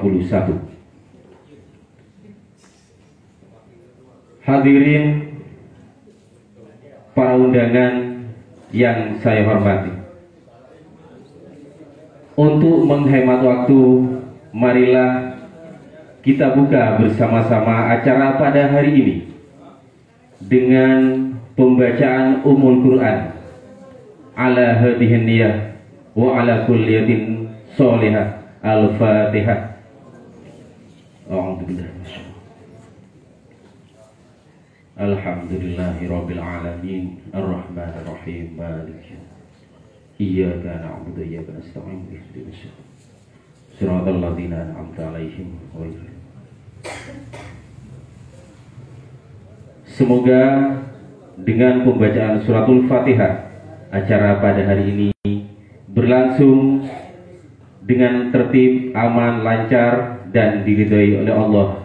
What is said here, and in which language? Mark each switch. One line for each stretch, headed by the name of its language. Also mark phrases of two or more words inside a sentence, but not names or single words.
Indonesian: Hadirin para undangan yang saya hormati, untuk menghemat waktu, marilah kita buka bersama-sama acara pada hari ini dengan pembacaan Ummul Quran
Arabic: على هذه النية وعلى كلية صالحة.
Indonesian: Al-Fatihah.
Arabic: الحمد لله رب العالمين الرحمن الرحيم مالك إياك نعبد وإياك نستعين اهدنا الصراط الذين أنعمت عليهم غير.
Indonesian: Semoga dengan pembacaan suratul Fatihah acara pada hari ini berlangsung dengan tertib, aman, lancar dan diridhai oleh Allah.